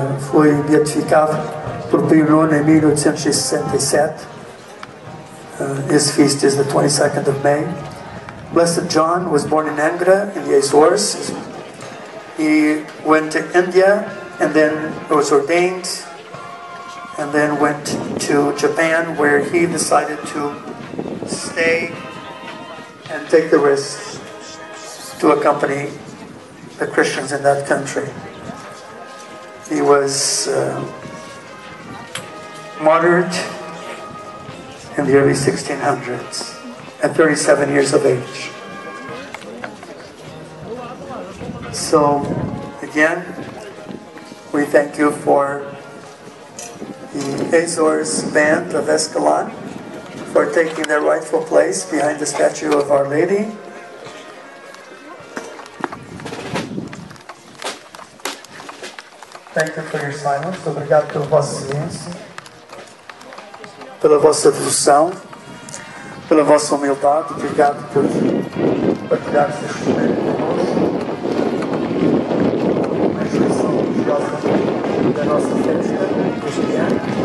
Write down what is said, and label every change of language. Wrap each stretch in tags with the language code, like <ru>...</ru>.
<pt>Foi beatificado por Pio IX em 1867.</pt> <en>His feast is the 22nd of May. Blessed John was born in Angra in the Azores. He went to India and then was ordained, and then went to Japan, where he decided to stay and take the risk to accompany the Christians in that country. He was martyred in the early 1600s at 37 years of age. So again, we thank you for the Azores band of Escalon for taking their rightful place behind the statue of Our Lady, Thank you for your silence.</en> <pt>Obrigado pelo vosso silêncio, pela vossa devoção, pela vossa humildade. Obrigado por partilhar este momento connosco. Uma instituição religiosa da nossa festa deste ano.</pt>